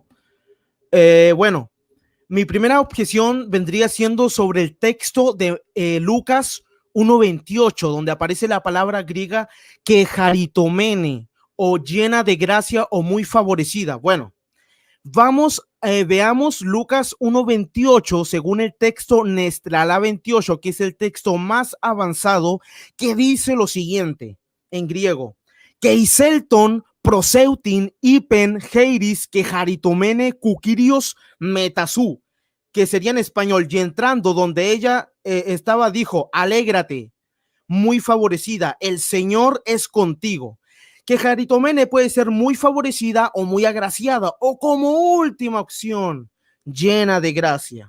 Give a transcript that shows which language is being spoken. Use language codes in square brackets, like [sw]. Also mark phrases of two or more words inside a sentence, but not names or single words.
[es] Bueno, mi primera objeción vendría siendo sobre el texto de Lucas 1:28, donde aparece la palabra griega que charitomene, o llena de gracia o muy favorecida. Bueno, veamos Lucas 1:28 según el texto Nestrala 28, que es el texto más avanzado, que dice lo siguiente en griego: [el] καὶ εἰσελθὼν πρὸς αὐτὴν εἶπεν χαῖρε κεχαριτωμένη ὁ κύριος μετὰ σοῦ, [es] que sería en español, y entrando donde ella estaba, dijo: alégrate, muy favorecida, el Señor es contigo. Que charitomene puede ser muy favorecida o muy agraciada, o como última opción, llena de gracia.